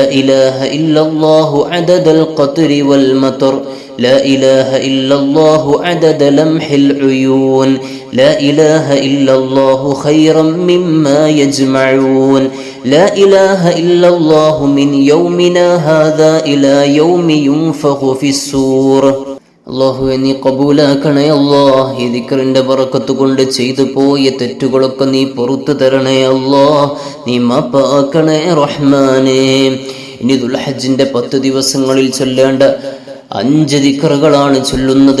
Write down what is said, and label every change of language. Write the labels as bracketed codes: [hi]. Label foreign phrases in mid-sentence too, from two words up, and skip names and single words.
[ar] إله إلا الله عدد القطر والمطر لا إله إلا الله عدد لمح العيون لا إله إلا الله خيرا مما يجمعون لا إله إلا الله من يومنا هذا إلى يوم ينفخ في الصور [ml] അള്ളാഹുവെ നീ കബൂലാക്കണേ അല്ലാഹ്. ഈ ദിക്റിന്റെ ബറക്കത്ത് കൊണ്ട് ചെയ്തു പോയ തെറ്റുകളൊക്കെ നീ പുറത്തു തരണേ അല്ലാഹ്. നീ മാപ്പാക്കണേ റഹ്മാനേ. ഇനി ദുൽഹജ്ജിന്റെ 10 ദിവസങ്ങളിൽ ചൊല്ലേണ്ട 5 ദിക്റുകളാണ് ചൊല്ലുന്നത്.